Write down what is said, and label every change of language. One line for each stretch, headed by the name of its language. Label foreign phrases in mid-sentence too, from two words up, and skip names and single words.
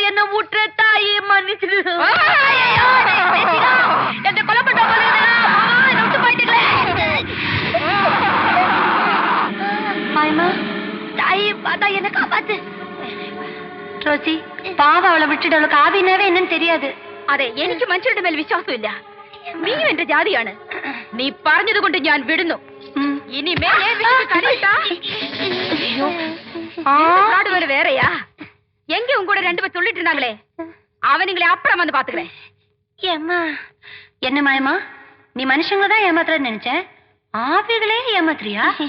Tamil: என்ன ஊற்று தாயே மன்னிச்சிடு. என்ன கொலை பண்ணிட்டு போயிட்டுங்களே. தாயே பார்த்தா என்ன காப்பாத்து. ரோசி, பாவம் அவளை விட்டுட்டு அவளுக்கு ஆவினாவே என்னன்னு தெரியாது.
Malayalam: അതെ, എനിക്ക് മനുഷ്യരുടെ മേൽ വിശ്വാസമില്ല. നീയും എന്റെ ജാതിയാണ്. നീ പറഞ്ഞത് കൊണ്ട് ഞാൻ വിടുന്നു. ഇനിമേലെ വേറെയാ
Tamil: எங்க உங்க கூட 2 பேர் சொல்லிட்டு இருந்தாங்களே, அவனுங்களே அப்புறம் வந்து பாத்துக்கிறேன். ஏம்மா, என்ன மாயமா, நீ மனுஷங்கள தான் ஏமாத்துறன்னு நினைச்சேன், ஆவிகளே ஏமாத்துறியா?